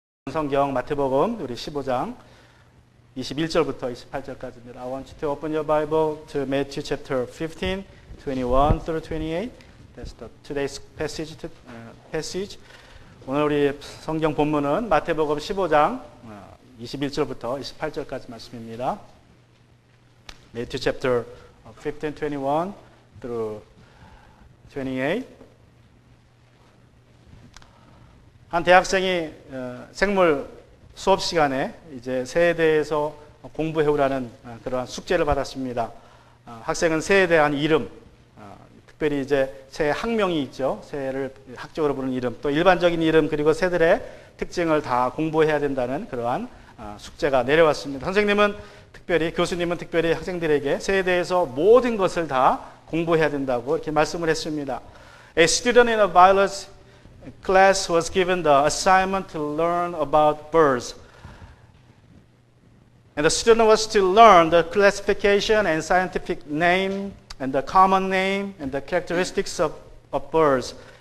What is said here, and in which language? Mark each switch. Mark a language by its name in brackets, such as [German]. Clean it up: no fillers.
[Korean] 성경 마태복음 우리 15장 21절부터 28절까지입니다. [English] I want you to open your Bible to Matthew chapter 15, 21 through 28. That's the today's passage. [Korean] 오늘 우리 성경 본문은 마태복음 15장 21절부터 28절까지 말씀입니다. [English] Matthew chapter 15, 21 through 28. [Korean] 한 대학생이 생물 수업 시간에 이제 새에 대해서 공부해오라는 그러한 숙제를 받았습니다. 학생은 새에 대한 이름, 특별히 이제 새 학명이 있죠. 새를 학적으로 부르는 이름, 또 일반적인 이름, 그리고 새들의 특징을 다 공부해야 된다는 그러한 숙제가 내려왔습니다. 교수님은 특별히 학생들에게 새에 대해서 모든 것을 다 공부해야 된다고 이렇게 말씀을 했습니다. [English] A student in a biology class was given the assignment to learn about birds. And the student was to learn the classification and scientific name and the common name and the characteristics of birds.